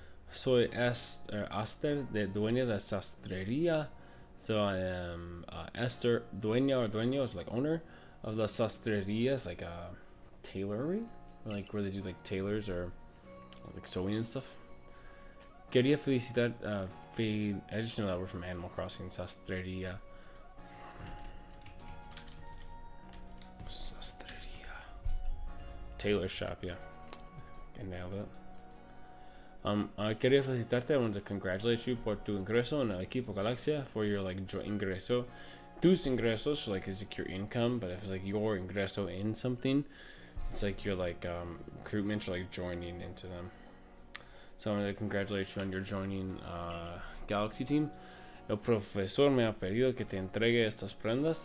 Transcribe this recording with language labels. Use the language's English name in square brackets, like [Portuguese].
[Spanish] Soy Aster, de dueña de sastrería. [English] So I am Esther, dueña or dueño is like owner of the sastrería, is like a tailoring, like where they do like tailors or like sewing and stuff. [Spanish] Quería felicitar, [English] I just know that we're from Animal Crossing, sastrería. Sastrería. Tailor shop, yeah. I nailed it. [Spanish] Quería felicitarte. [English] I wanted to congratulate you [Spanish] por tu ingreso en el equipo Galaxia, [English] for your like ingreso. [Spanish] Tus ingresos, [English] like is like your income, but if it's like your ingreso in something, it's like your like recruitment or like joining into them. So I wanted to congratulate you on your joining Galaxy team. [Spanish] El profesor me ha pedido que te entregue estas prendas.